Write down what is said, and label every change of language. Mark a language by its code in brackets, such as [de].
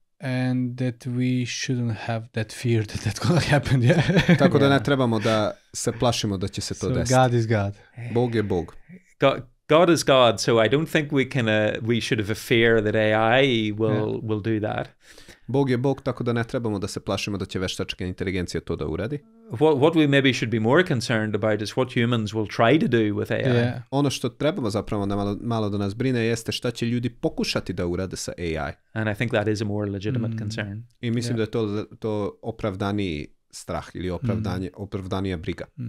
[en] And that we shouldn't have that fear that that's gonna happen. Yeah. [sr] Tako da ne trebamo da se plašimo da će se to desiti. [en] God is God. [sr] Bog je Bog. [en] God is God, so I don't think we should have a fear that AI will do that. [sr] Bog je Bog, tako da ne trebamo da se plašimo da će veštačka inteligencija to da uradi. [en] What we maybe should be more concerned about is what humans will try to do with AI. [sr] Yeah. Ono što trebamo zapravo malo da nas brine jeste šta će ljudi pokušati da urade sa AI. [en] And I think that is a more legitimate concern. [sr] I mislim da je to opravdaniji strah ili opravdanija briga.